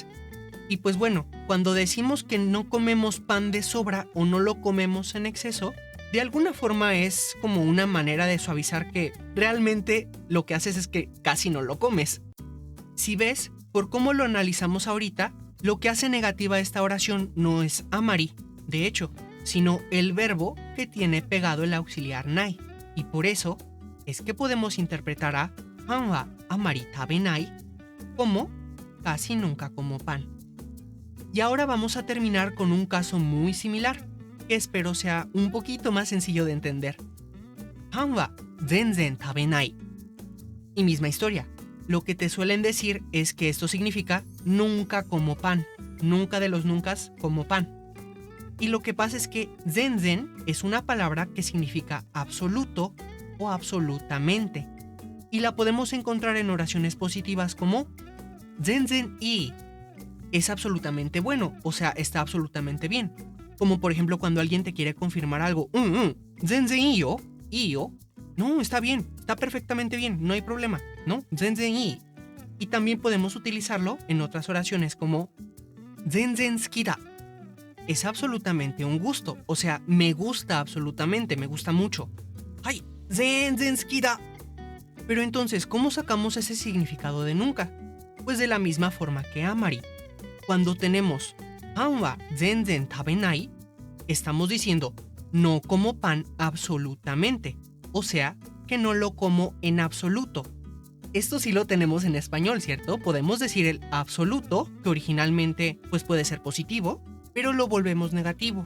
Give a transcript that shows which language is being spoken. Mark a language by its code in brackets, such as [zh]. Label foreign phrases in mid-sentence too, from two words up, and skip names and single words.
[es] Y pues bueno, cuando decimos que no comemos pan de sobra o no lo comemos en exceso, de alguna forma es como una manera de suavizar que realmente lo que haces es que casi no lo comes. Si ves, por cómo lo analizamos ahorita, lo que hace negativa esta oración no es amari, de hecho, sino el verbo que tiene pegado el auxiliar nai. Y por eso es que podemos interpretar a [ja] パンはあまり食べない [es] como casi nunca como pan. Y ahora vamos a terminar con un caso muy similar, que espero sea un poquito más sencillo de entender. [ja] パンは全然食べない. [es] Y misma historia. Lo que te suelen decir es que esto significa nunca como pan, nunca de los nuncas como pan. Y lo que pasa es que zenzen es una palabra que significa absoluto o absolutamente. Y la podemos encontrar en oraciones positivas como [ja] 全然いい, [es] es absolutamente bueno, o sea, está absolutamente bien. Como por ejemplo cuando alguien te quiere confirmar algo, [ja] 全然いいよ, [es] no, está bien, está perfectamente bien, no hay problema, ¿no? [ja] 全然いい. [es] Y también podemos utilizarlo en otras oraciones como [ja] 全然好きだ. [es] Es absolutamente un gusto, o sea, me gusta absolutamente, me gusta mucho. ¡Ay! [ja] 全然好きだ. [es] Pero entonces, ¿cómo sacamos ese significado de nunca? Pues de la misma forma que amari. Cuando tenemos [ja] パンは全然食べない, [es] estamos diciendo no como pan absolutamente, o sea, que no lo como en absoluto. Esto sí lo tenemos en español, ¿cierto? Podemos decir el absoluto, que originalmente pues puede ser positivo, pero lo volvemos negativo.